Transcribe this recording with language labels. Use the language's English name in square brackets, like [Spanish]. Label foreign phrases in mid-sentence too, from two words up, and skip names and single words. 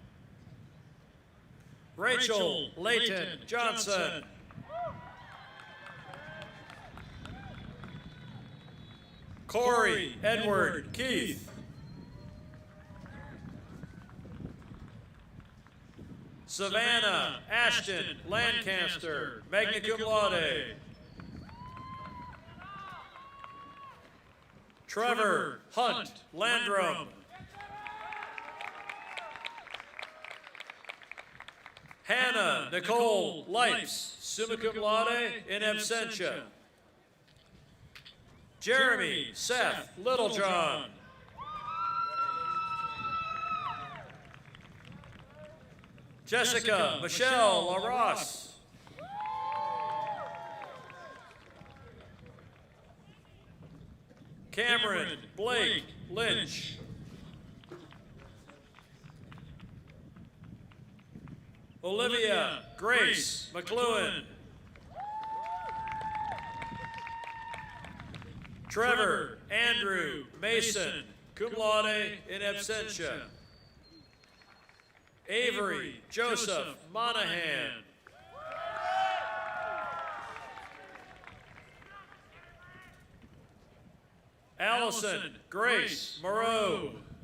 [English] Rachel Layton Johnson. Corey Edward Keith. Savannah Ashton Lancaster, [Latin] magna cum laude. [English] Trevor Hunt Landrum. [Latin] Hannah Nicole Lipes, summa cum laude, in absentia. [English] Jeremy Seth Littlejohn. Jessica Michelle LaRosse. Cameron Blake Lynch. Olivia Grace McLuhan. Trevor Andrew Mason, [Latin] cum laude, in absentia. [English] Avery Joseph Monahan. Allison Grace Moreau.